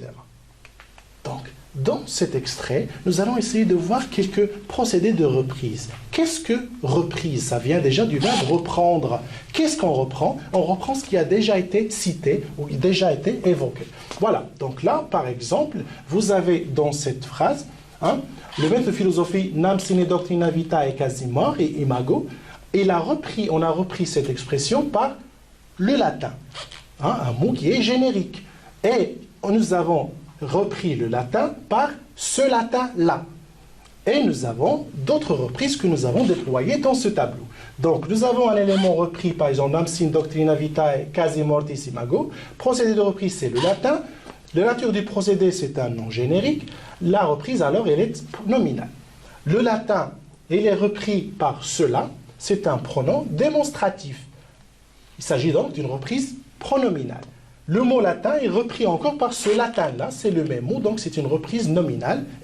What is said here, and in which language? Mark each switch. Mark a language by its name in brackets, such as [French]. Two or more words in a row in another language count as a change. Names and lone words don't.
[French] Donc, dans cet extrait, nous allons essayer de voir quelques procédés de reprise. Qu'est-ce que reprise? Ça vient déjà du verbe reprendre. Qu'est-ce qu'on reprend? On reprend ce qui a déjà été cité ou déjà été évoqué. Voilà, donc là, par exemple, vous avez dans cette phrase, le maître de philosophie, [Latin] nam sine doctrina vita et quasi mort et imago, [French] on a repris cette expression par le latin, un mot qui est générique. Et nous avons repris le latin par ce latin-là. Et nous avons d'autres reprises que nous avons déployées dans ce tableau. Donc, nous avons un élément repris, par exemple, [Latin] nam sine doctrina vitae quasi mortis imago. [French] Procédé de reprise, c'est le latin. La nature du procédé, c'est un nom générique. La reprise, alors, elle est nominale. Le latin, il est repris par cela. C'est un pronom démonstratif. Il s'agit donc d'une reprise pronominale. Le mot latin est repris encore par ce latin-là, c'est le même mot, donc c'est une reprise nominale.